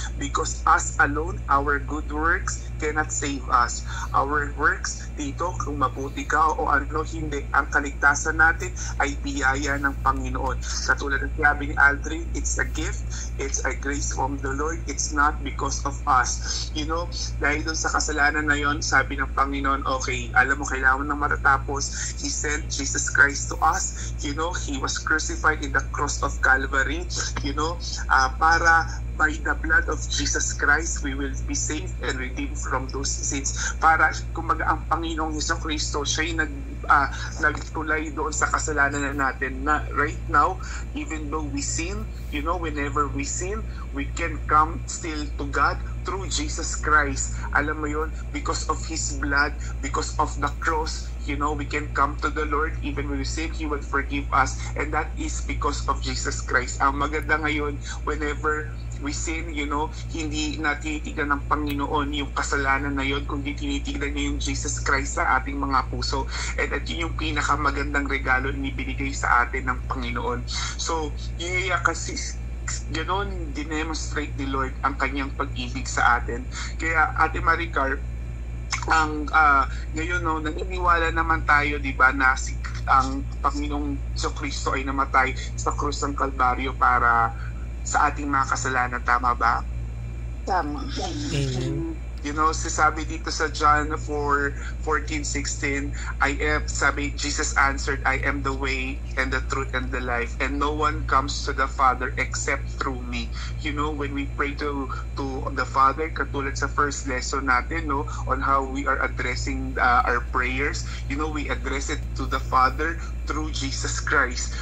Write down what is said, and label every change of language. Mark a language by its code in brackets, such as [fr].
[en] Because us alone, our good works cannot save us. Our works [tl] dito, kung mabuti ka o hindi, ang kaligtasan natin ay biyaya ng Panginoon. Katulad ng sabi ni [en] Aldrin, it's a gift, it's a grace from the Lord, it's not because of us. [tl] Dahil dun sa kasalanan na yon, sabi ng Panginoon, okay, alam mo, kailangan nang matatapos. [en] He sent Jesus Christ to us. He was crucified in the cross of Calvary, para by the blood of Jesus Christ, we will be saved and redeemed from those sins. [tl] Para, kumbaga, ang Panginoong Jesucristo, siya'y nagtulay doon sa kasalanan natin, na [en] right now, even though we sin, whenever we sin, we can come still to God through Jesus Christ. [tl] Alam mo yun, [en] because of His blood, because of the cross, we can come to the Lord. Even when we sin, He will forgive us. And that is because of Jesus Christ. [tl] Ang maganda ngayon, [en] whenever we sin, [tl] hindi na tinitignan ng Panginoon yung kasalanan na yun, kundi tinitignan niya yung Jesus Christ sa ating mga puso. And at yun yung pinakamagandang regalo na ibinigay sa atin ng Panginoon. So, yun kasi ganoon dinemonstrate ni Lord ang kanyang pag-ibig sa atin. Kaya Ate Maricar, ang ngayon naniniwala naman tayo, di ba, na ang Panginoong Kristo ay namatay sa krus ng Kalbaryo para sa ating mga kasalanan, tama ba? Tama. [en] Amen. [tl] Sabi dito sa [en] John 4:14-16, sabi, Jesus answered, I am the way and the truth and the life, and no one comes to the Father except through me. When we pray to the Father, [tl] katulad sa [en] first lesson natin, on how we are addressing our prayers, we address it to the Father through Jesus Christ.